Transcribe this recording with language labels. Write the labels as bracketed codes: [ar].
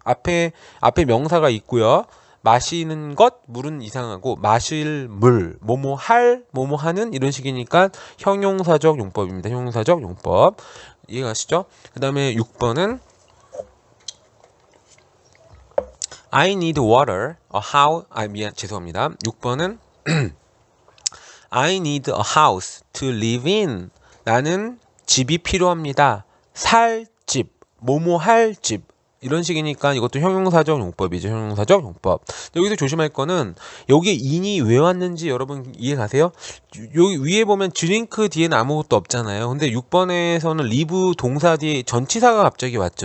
[ko] 앞에 명사가 있고요. 마시는 것, 물은 이상하고 마실 물, 뭐뭐 할, 뭐뭐 하는 이런 식이니까 형용사적 용법입니다. 형용사적 용법. 이해가시죠? 그 다음에 6번은 [en] I need water, [ko] 죄송합니다. 6번은 [en] I need a house to live in. [ko] 나는 집이 필요합니다. 살 집, 뭐뭐 할 집. 이런 식이니까 이것도 형용사적 용법이죠. 형용사적 용법. 여기서 조심할 거는 여기에 in이 왜 왔는지 여러분 이해 가세요? 여기 위에 보면 drink 뒤에는 아무것도 없잖아요. 근데 6번에서는 live 동사 뒤에 전치사가 갑자기 왔죠.